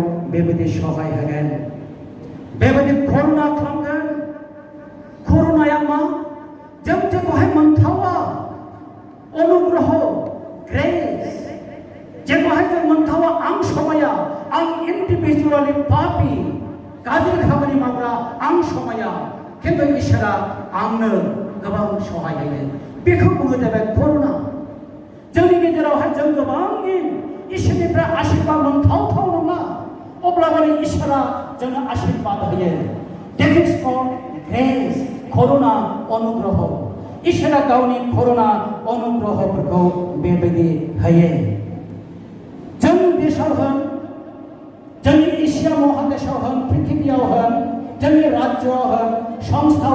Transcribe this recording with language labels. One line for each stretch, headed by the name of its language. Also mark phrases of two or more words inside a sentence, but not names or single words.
Bodo: बेबायदि सहाय होगोन बेबायदि करुणा खालामगोन करुणाया मा जों जेखौहाय मोनथावा अनुग्रह ग्रेस जेखौहाय जों मोनथावा आं समाया आं इन्डिभिजुवेलि पापी गाज्रि खामानि मावग्रा आं समाया खिन्थु इसोरा आंनो गोबां सहाय होयो बेखौ बुङो जाबाय करुणा जोंनि गेजेरावहाय जों गोबांनि इसोरनिफ्राय आशीर्बाद मोनथावथाव नङा अब्लाबो इसोरा जोंनो आशीर्बाद होयो
English: That is called grace
Bodo: करुणा अनुग्रह इसोरा गावनि करुणा अनुग्रहफोरखौ बेबायदि होयो जोंनि देशाव होन जोंनि एसिया महादेशाव होन पृथिबियाव होन जोंनि राज्योआव होन संस्थाव